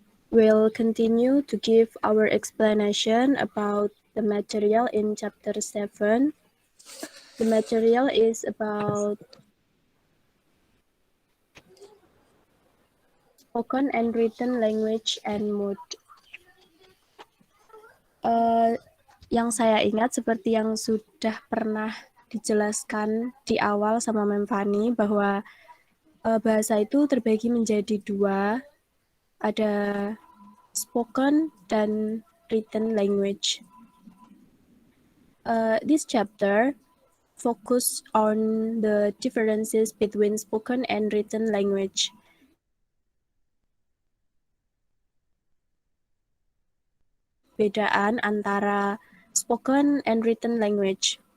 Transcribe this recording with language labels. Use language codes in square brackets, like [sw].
[en] We'll continue to give our explanation about the material in Chapter 7. The material is about spoken and written language and mood. [id] Yang saya ingat seperti yang sudah pernah dijelaskan di awal sama Mem Fani bahwa bahasa itu terbagi menjadi dua, ada spoken dan written language. [en] This chapter focus on the differences between spoken and written language. [id] Bedaan antara spoken and written language.